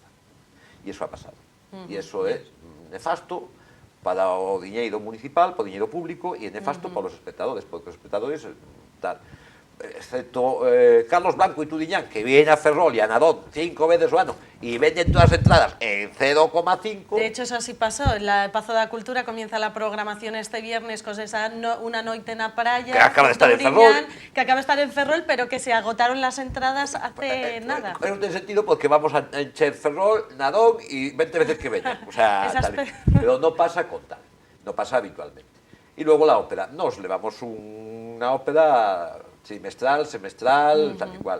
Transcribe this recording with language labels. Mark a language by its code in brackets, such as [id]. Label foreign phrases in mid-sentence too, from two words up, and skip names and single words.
[gl] E iso ha pasado. E iso é nefasto para o diñeiro municipal, para o diñeiro público, e é nefasto para os espectadores, porque os espectadores, tal, excepto Carlos Blanco e Tudiñán, que viene a Ferrol e a Nadón 5 veces o ano e venden todas as entradas en 0,5. [es] De hecho, eso así pasó. En la Pazo da Cultura comienza la programación este viernes con esa una noite na praia, que acaba de estar en Ferrol, que acaba de estar en Ferrol, pero que se agotaron las entradas hace nada. [gl] Non ten sentido porque vamos a encher Ferrol, Nadón e 20 veces que veñan. O sea, pero non pasa con tal, non pasa habitualmente. E logo la ópera. Nos levamos unha ópera semestral, tal igual.